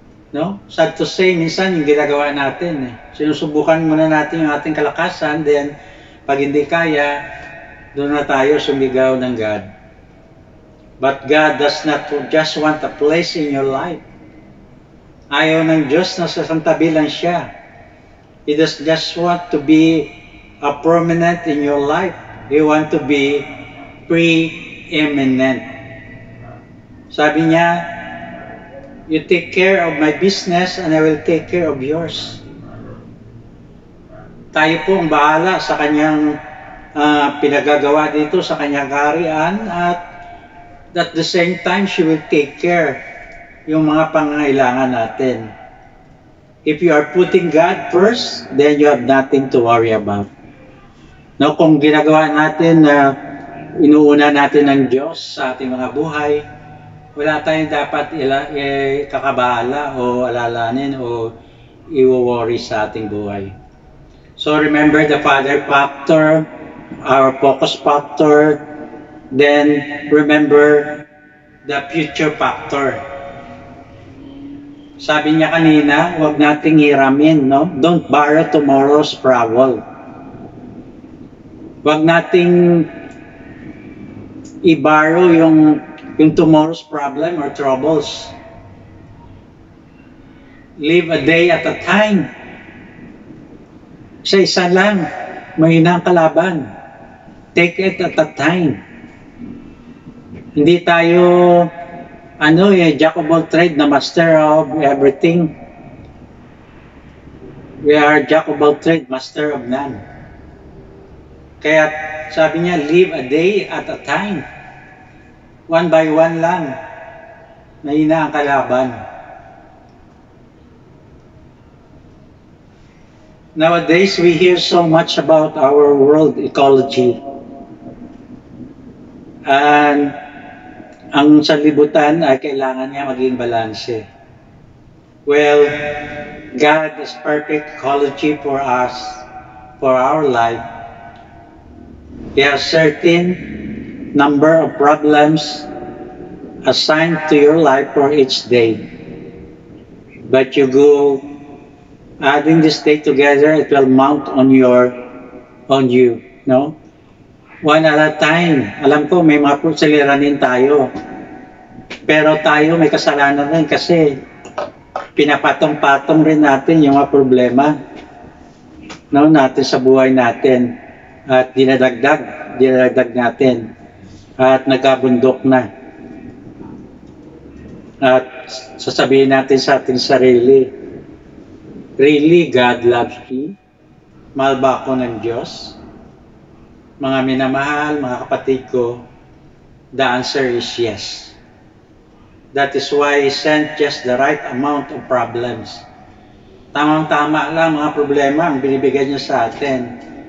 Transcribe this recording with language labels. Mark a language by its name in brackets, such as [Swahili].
[Filipino] No? Sad to say, minsan yung ginagawa natin. Sinusubukan muna natin yung ating kalakasan, then pag hindi kaya, doon na tayo sumigaw ng God. [English] But God does not just want a place in your life. [Filipino] Ayaw ng Diyos na sasantabi lang siya. [English] He does just want to be a prominent in your life. He want to be preeminent. [Filipino] Sabi niya, [English] you take care of my business and I will take care of yours. [Filipino] Tayo po ang bahala sa kanyang pinagagawa dito sa kanyang kaharian, [English] at the same time, she will take care [Filipino] yung mga pangangailangan natin. [English] If you are putting God first, then you have nothing to worry about. [Filipino] No, kung ginagawa natin na inuuna natin ng Diyos sa ating mga buhay, wala tayong dapat kakabahala o alalanin o i-worry sa ating buhay. [English] So remember the Father factor, our focus factor, then remember the future factor. [Filipino] Sabi niya kanina, huwag nating hiramin, no? [English] Don't borrow tomorrow's problem. [Filipino] Huwag nating i-borrow yung [English] tomorrow's problem or troubles. Live a day at a time. [Filipino] Sa isa lang, mahina ang kalaban. [English] Take it at a time. [Filipino] Hindi tayo [English] jack of all trade [Filipino] na [English] master of everything. We are jack of all trade, master of none. [Filipino] Kaya sabi niya, [English] live a day at a time. One by one [Filipino] lang. Mahina ang kalaban. [English] Nowadays, we hear so much about our world ecology. [Filipino] And ang sanlibutan ay kailangan niya maging balanse. [English] Well, God is perfect ecology for us, for our life. He has certain number of problems assigned to your life for each day. But you go adding this day together, it will mount on you, no? One at a time. [Filipino] Alam ko may mga suliranin tayo. Pero tayo may kasalanan rin kasi pinapatong-patong rin natin yung mga problema, no, natin sa buhay natin. At dinadagdag natin. At nagkabundok na. At sasabihin natin sa ating sarili, [English] really, God loves me? [Filipino] Mahal ba ako ng Diyos? Mga minamahal, mga kapatid ko, [English] the answer is yes. That is why He sent just the right amount of problems. [Filipino] Tamang-tama lang mga problema ang binibigay niya sa atin.